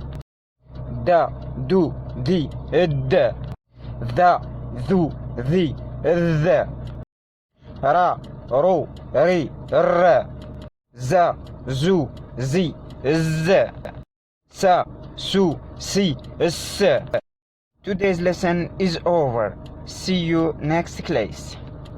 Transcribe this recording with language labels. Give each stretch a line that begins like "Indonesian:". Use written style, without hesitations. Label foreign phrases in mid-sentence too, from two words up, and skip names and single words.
Mizo: Da, du, di, d. Tha, thu, thi, th. Ra, ru, ri, r. Za, zu, zi, z. Sa, su, si, s.
English: Today's lesson is over. See you next class.